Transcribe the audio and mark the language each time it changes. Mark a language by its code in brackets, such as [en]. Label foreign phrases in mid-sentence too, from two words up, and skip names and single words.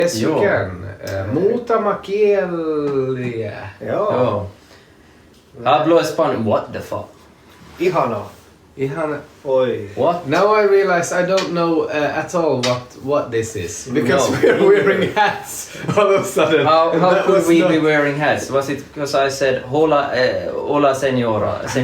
[en] Yes, you can. [fi] Muutama kieliä. [en] Joo. [es] Hablo español. [en] What the fuck? [fi] Ihana. Oi. [en] What? Now I realize I don't know at all what this is. Because we're wearing hats all of a sudden. How could we be wearing hats? Was it because I said [es] hola señorita?